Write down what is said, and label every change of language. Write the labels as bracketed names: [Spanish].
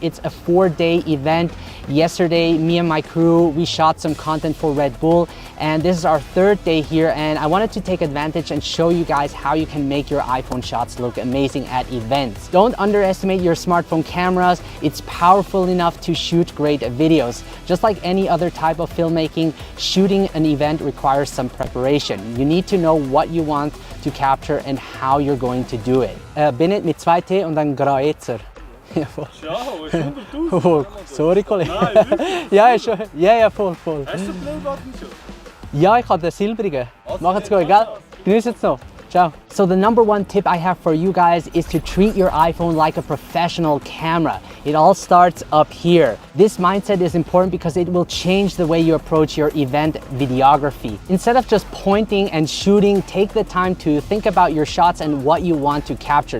[English] It's a 4-day event. Yesterday, me and my crew, we shot some content for Red Bull, and this is our 3rd day here, and I wanted to take advantage and show you guys how you can make your iPhone shots look amazing at events. Don't underestimate your smartphone cameras. It's powerful enough to shoot great videos. Just like any other type of filmmaking, shooting an event requires some preparation. You need to know what you want to capture and how you're going to do it. [German] Bennett mit 2T und dann Graezer. Ja, voll. Schau, ist 100'000. Oh, sorry, Kollege. Nein, wirklich? Ja, schon. Ja, voll. Hast du den Playbutton schon? Ja, ich habe den silbrigen. Macht's gut, gell? Genießt es noch. Ciao. [English] So the number one tip I have for you guys is to treat your iPhone like a professional camera. It all starts up here. This mindset is important because it will change the way you approach your event videography. Instead of just pointing and shooting, take the time to think about your shots and what you want to capture.